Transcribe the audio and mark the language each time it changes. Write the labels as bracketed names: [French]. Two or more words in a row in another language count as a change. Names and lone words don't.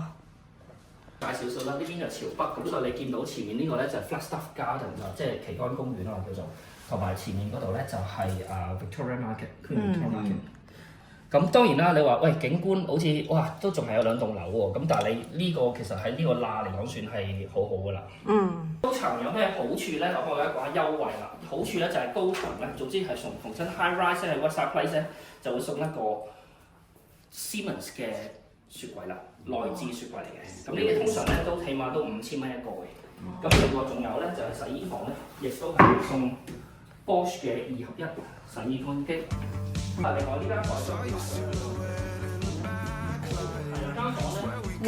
[Cantonese] 介紹少啦，呢邊就朝北，咁所以你見到前面呢個咧就係 Flagstaff Garden 啦，即係旗杆公園啦叫做，同埋前面嗰度咧就係 Victoria Market。Victoria Market。咁當然啦，你話喂景觀好似哇都仲係有2棟樓喎，咁但係你呢個其實喺呢個罅嚟講算係好好㗎啦。高層有咩好處咧？我講一講下優惠啦。好處咧就係高層咧，總之係逢親 [English] high rise [Cantonese] 喺 Westside Place 咧，就會送一個 Siemens 嘅雪櫃啦，內置雪櫃嚟嘅。咁呢啲通常咧都起碼都5000蚊一個嘅。咁另外仲有咧就係洗衣房咧，亦都係送 Bosch 嘅2合1洗衣乾機。另外呢間房就係間房咧，